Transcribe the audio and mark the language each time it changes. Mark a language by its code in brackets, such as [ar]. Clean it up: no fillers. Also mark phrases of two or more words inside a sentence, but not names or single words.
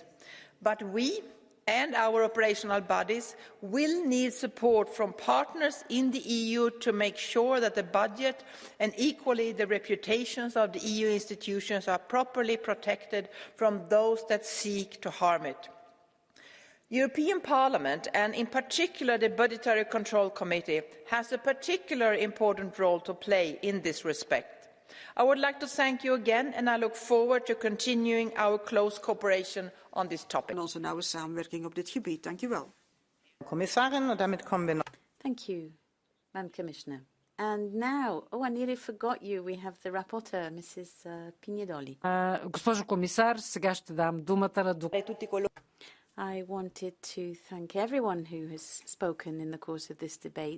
[en] But we and our operational bodies will need support from partners in the EU to make sure that the budget and equally the reputations of the EU institutions are properly protected from those that seek to harm it. European Parliament, and in particular the Budgetary Control Committee, has a particularly important role to play in this respect. I would like to thank you again, and I look forward to continuing our close cooperation on this topic. [nl] Onze nauwe samenwerking op dit gebied. Dank u wel. [de] Commissarin, und damit kommen wir noch. [en] Thank you, Madam Commissioner. And now, I nearly forgot you. We have the rapporteur, Mrs. Pignedoli. [bg] Госпожо комисар, сега ще дам думата на [en] I wanted to thank everyone who has spoken in the course of this debate.